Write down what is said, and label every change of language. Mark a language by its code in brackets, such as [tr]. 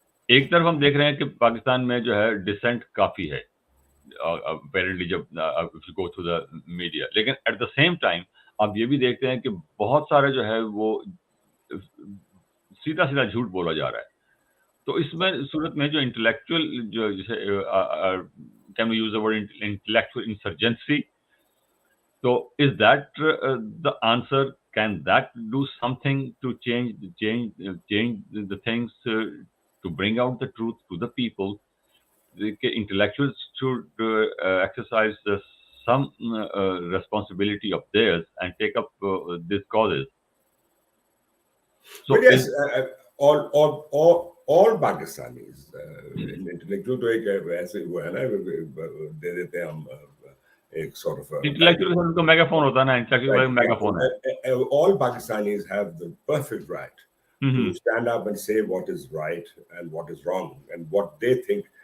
[hi] एक तरफ हम देख रहे हैं कि पाकिस्तान में जो है डिसेंट काफी है अपेरेंटली जब [en] if you go through the media, [hi] लेकिन [en] at the same time [hi] आप ये भी देखते हैं कि बहुत सारे जो है वो सीधा सीधा झूठ बोला जा रहा है। तो इसमें सूरत में जो इंटेलेक्चुअल जो जैसे can use the word intellectual insurgency, [en] so is that the answer? Can that do something to change the things to bring out the truth to the people? The intellectuals should exercise some responsibility of theirs and take up these causes. So but yes, all Pakistanis [hi] intellectual तो एक ऐसे वो है ना दे देते हैं हम एक sort of intellectual उनका मेगाफोन होता है ना, intellectual मेगाफोन है. [en] all Pakistanis have the perfect right to stand up and say what is right and what is wrong and what they think.